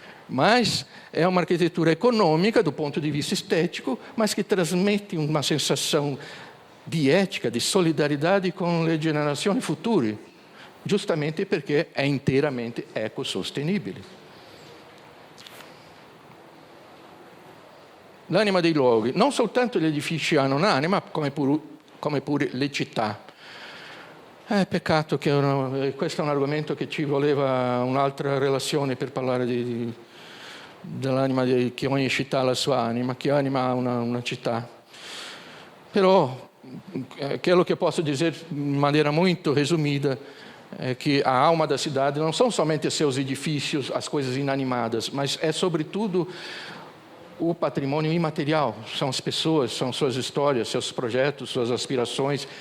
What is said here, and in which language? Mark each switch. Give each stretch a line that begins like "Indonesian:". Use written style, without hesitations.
Portuguese: Mas é uma arquitetura econômica do ponto de vista estético, mas que transmite uma sensação de ética, de solidariedade com
Italian: le generazioni future,
Portuguese: justamente perché è inteiramente ecossostenibile.
Italian: L'anima dei luoghi. Non soltanto gli edifici hanno un'anima, come pure le città. Peccato che questo è un argomento che ci voleva un'altra relazione per parlare dell'anima di che ogni città ha la sua anima, che anima una città.
Portuguese: Però aquilo que eu posso dizer de maneira muito resumida é que a alma da cidade não são somente seus edifícios, as coisas inanimadas, mas é sobretudo o patrimônio imaterial, são as pessoas, são suas histórias, seus projetos, suas aspirações.